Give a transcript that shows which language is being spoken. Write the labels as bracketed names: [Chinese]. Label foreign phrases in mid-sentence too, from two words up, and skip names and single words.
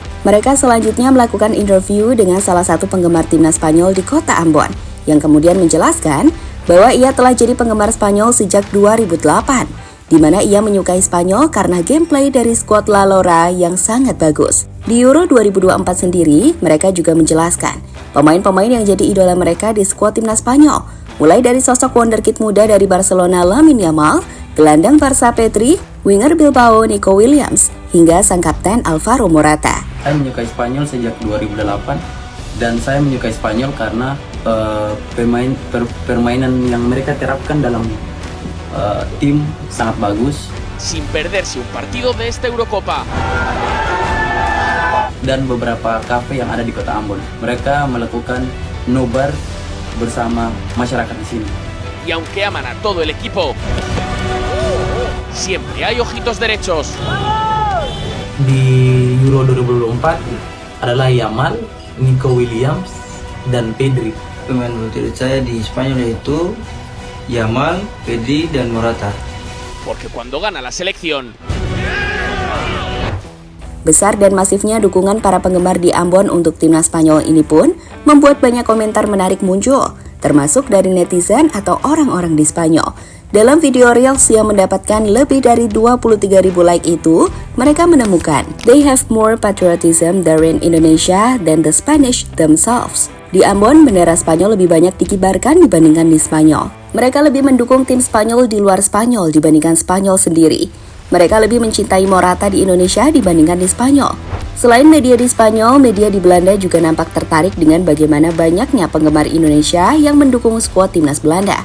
[Indonesian] Mereka selanjutnya melakukan interview dengan salah satu penggemar timnas Spanyol di kota Ambon, yang kemudian menjelaskan bahwa ia telah jadi penggemar Spanyol sejak 2008. Di mana ia menyukai Spanyol karena gameplay dari skuad La Lora yang sangat bagus. Di Euro 2024 sendiri, mereka juga menjelaskan pemain-pemain yang jadi idola mereka di skuad timnas Spanyol, mulai dari sosok wonderkid muda dari Barcelona Lamine Yamal, gelandang Barca Pedri, winger Bilbao Nico Williams, hingga sang kapten Alvaro Morata. Saya menyukai Spanyol sejak 2008 dan saya menyukai Spanyol karena permainan yang mereka terapkan dalam tim sangat bagus. [Spanish] Sin perderse un partido de esta Eurocopa. [Indonesian] Dan beberapa kafe yang ada di kota Ambon, mereka melakukan nobar bersama masyarakat di sini. [Spanish] Y aunque aman a todo el equipo, siempre hay ojitos derechos. [Indonesian] Di Euro 2024 adalah Yamal, Nico Williams, dan Pedri. Pemain favorit saya di Spanyol yaitu Yamal, Pedri, dan Morata. [Spanish] Porque cuando gana la selección, [Indonesian] besar dan masifnya dukungan para penggemar di Ambon untuk timnas Spanyol ini pun membuat banyak komentar menarik muncul, termasuk dari netizen atau orang-orang di Spanyol. Dalam video Reels yang mendapatkan lebih dari 23.000 like itu, mereka menemukan [English] they have more patriotism there in Indonesia than the Spanish themselves. [Indonesian] Di Ambon, bendera Spanyol lebih banyak dikibarkan dibandingkan di Spanyol. Mereka lebih mendukung tim Spanyol di luar Spanyol dibandingkan Spanyol sendiri. Mereka lebih mencintai Morata di Indonesia dibandingkan di Spanyol. Selain media di Spanyol, media di Belanda juga nampak tertarik dengan bagaimana banyaknya penggemar Indonesia yang mendukung skuad timnas Belanda.